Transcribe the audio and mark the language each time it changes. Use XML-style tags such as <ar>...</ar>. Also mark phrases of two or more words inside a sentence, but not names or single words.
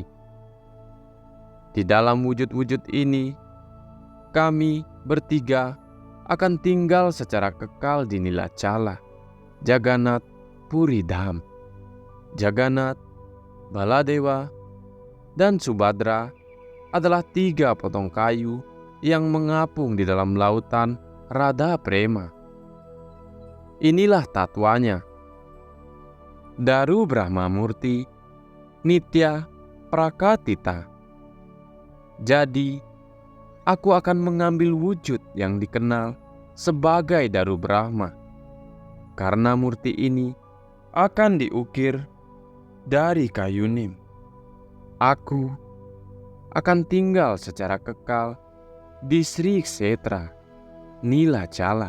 <id>Di dalam wujud-wujud ini, kami bertiga akan tinggal secara kekal di Nilacala, Jagannath Puri Dham. Jagannath, Baladewa, dan Subhadra adalah tiga potong kayu yang mengapung di dalam lautan Radha Prema. Inilah tatwanya.</id> <sa>Daru Brahma Murti, Nitya Prakatita.</sa> <id>Jadi, aku akan mengambil wujud yang dikenal sebagai Daru Brahma, karena murti ini akan diukir dari kayu nim. Aku akan tinggal secara kekal di Sri Kshetra, Nilacala.</id>